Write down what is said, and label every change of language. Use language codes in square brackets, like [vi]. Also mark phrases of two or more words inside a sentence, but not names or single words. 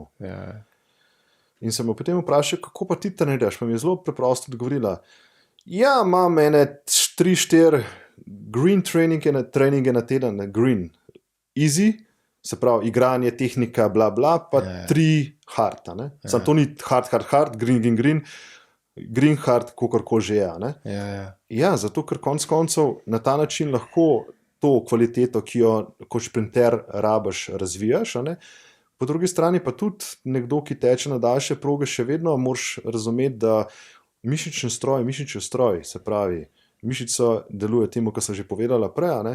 [sl] In sem jo potem vprašal, kako pa ti treniraš, pa mi je zelo preprosto odgovorila, ja, imam ene 3-4 green treninge na teden, [en] green, easy, [sl] se pravi, igranje, tehnika, bla, bla, pa 3 hard, Sam to ni hard, [en] green, hard, [sl] kakorkoli že je, Ja, zato, ker konc koncev na ta način lahko to kvaliteto, ki jo kot šprinter rabiš, razvijaš, Po drugi strani pa tudi nekdo, ki teče na daljše proge, še vedno moraš razumeti, da mišični stroj, se pravi, mišica deluje temu, kar sem že povedala prej, a ne?